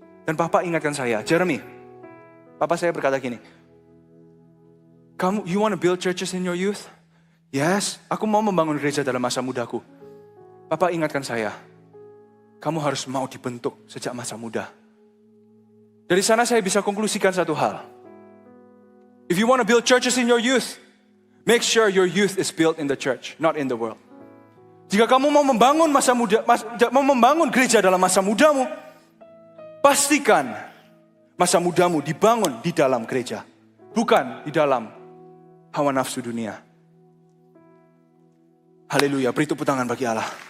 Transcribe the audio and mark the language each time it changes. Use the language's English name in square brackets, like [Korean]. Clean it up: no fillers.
[Indonesian] Dan bapak ingatkan saya, Jeremy, bapak saya berkata gini, [English] you want to build churches in your youth? [Indonesian] Yes, aku mau membangun gereja dalam masa mudaku. Bapak ingatkan saya, kamu harus mau dibentuk sejak masa muda. Dari sana saya bisa konklusikan satu hal. [English] If you want to build churches in your youth, make sure your youth is built in the church, not in the world. [Indonesian] Jika kamu mau membangun mau membangun gereja dalam masa mudamu, pastikan masa mudamu dibangun di dalam gereja, bukan di dalam hawa nafsu dunia. Haleluya, beri tepuk tangan bagi Allah.